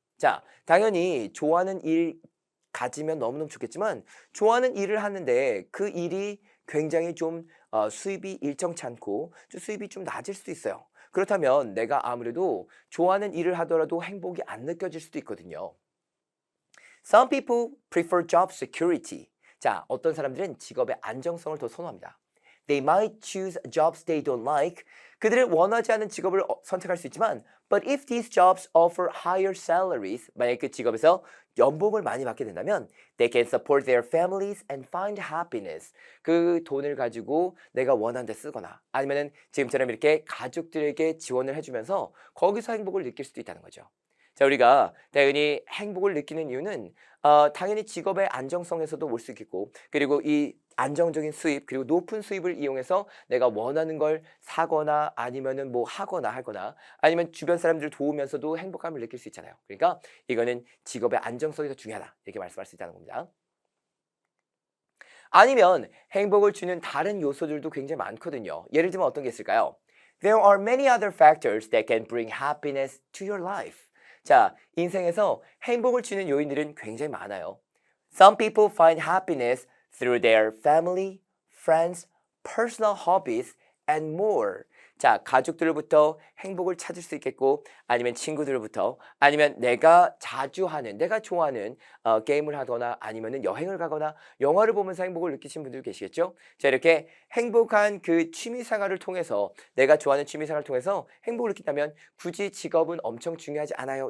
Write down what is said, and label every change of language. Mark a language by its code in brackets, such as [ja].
[ko] 자, 당연히 좋아하는 일 가지면 너무너무 좋겠지만 좋아하는 일을 하는데 그 일이 굉장히 좀 수입이 일정치 않고 수입이 좀 낮을 수도 있어요. 그렇다면 내가 아무래도 좋아하는 일을 하더라도 행복이 안 느껴질 수도 있거든요. [en] Some people prefer job security. [ko] 자, 어떤 사람들은 직업의 안정성을 더 선호합니다. [en] They might choose jobs they don't like. [ko] 그들을 원하지 않은 직업을 선택할 수 있지만 [en] But if these jobs offer higher salaries, [ko] 만약 그 직업에서 연봉을 많이 받게 된다면 [en] They can support their families and find happiness. [ko] 그 돈을 가지고 내가 원하는 데 쓰거나 아니면은 지금처럼 이렇게 가족들에게 지원을 해주면서 거기서 행복을 느낄 수도 있다는 거죠. 자, 우리가 당연히 행복을 느끼는 이유는 당연히 직업의 안정성에서도 올 수 있겠고 그리고 이 안정적인 수입 그리고 높은 수입을 이용해서 내가 원하는 걸 사거나 아니면은 뭐 하거나 아니면 주변 사람들을 도우면서도 행복감을 느낄 수 있잖아요. 그러니까 이거는 직업의 안정성이 더 중요하다 이렇게 말씀할 수 있다는 겁니다. 아니면 행복을 주는 다른 요소들도 굉장히 많거든요. 예를 들면 어떤 게 있을까요? [en] There are many other factors that can bring happiness to your life. [ko] 자, 인생에서 행복을 주는 요인들은 굉장히 많아요. [en] Some people find happiness through their family, friends, personal hobbies, and more. [ko] 자, 가족들로부터 행복을 찾을 수 있겠고 아니면 친구들로부터 아니면 내가 자주 하는, 내가 좋아하는 게임을 하거나 아니면 여행을 가거나 영화를 보면서 행복을 느끼시는 분들 계시겠죠? 자, 이렇게 행복한 그 취미생활을 통해서 내가 좋아하는 취미생활을 통해서 행복을 느낀다면 굳이 직업은 엄청 중요하지 않아요.